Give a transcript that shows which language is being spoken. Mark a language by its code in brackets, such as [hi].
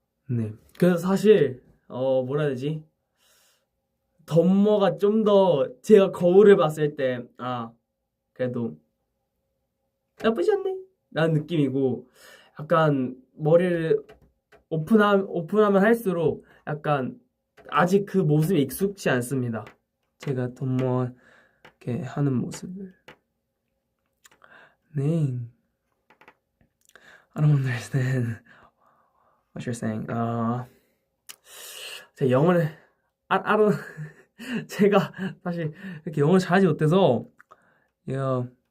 [ko] 네. 그래서 사실, 뭐라 해야 되지? 덤머가 좀 더 제가 거울을 봤을 때, 그래도 나쁘지 않네? 라는 느낌이고, 약간 머리를 오픈하면 할수록 약간 아직 그 모습이 익숙치 않습니다. 제가 덤머 이렇게 하는 모습을. 네. [en] I don't understand what you're saying. [ko] 제 영어를, [en] I don't, [ko] 제가 사실 이렇게 영어를 잘하지 못해서, yeah.